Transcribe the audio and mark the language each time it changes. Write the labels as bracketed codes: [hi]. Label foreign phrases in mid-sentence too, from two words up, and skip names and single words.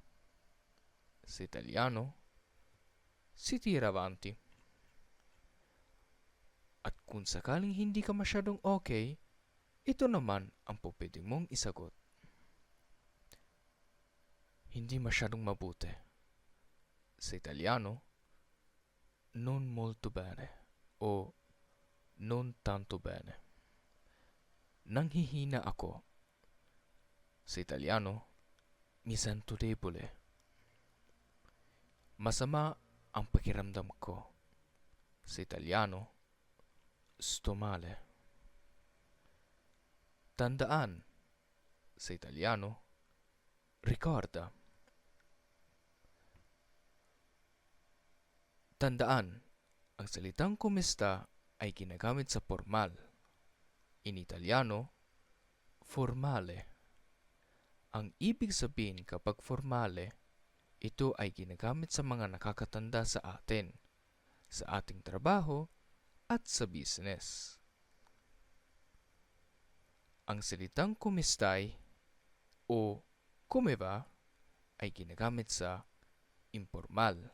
[tl] Sa Italiano, [it] "Si tira avanti." [tl] At kung sakaling hindi ka masyadong okay, ito naman ang pupwede mong isagot. Hindi masyadong mabuti. Sa Italiano, [it] "Non molto bene" o "Non tanto bene." [tl] Nanghihina ako. Sa Italiano, [it] "Mi sento debole." [tl] Masama ang pakiramdam ko. Sa Italiano, [it] "Sto male." [tl] Tandaan. Sa Italiano, "Ricorda." Tandaan, ang salitang kumista ay ginagamit sa formal. [it] In Italiano, formale. [tl] Ang ibig sabihin kapag formale, ito ay ginagamit sa mga nakakatanda sa atin, sa ating trabaho, at sa business. Ang salitang kumistay o [it] come va [tl] ay ginagamit sa informal.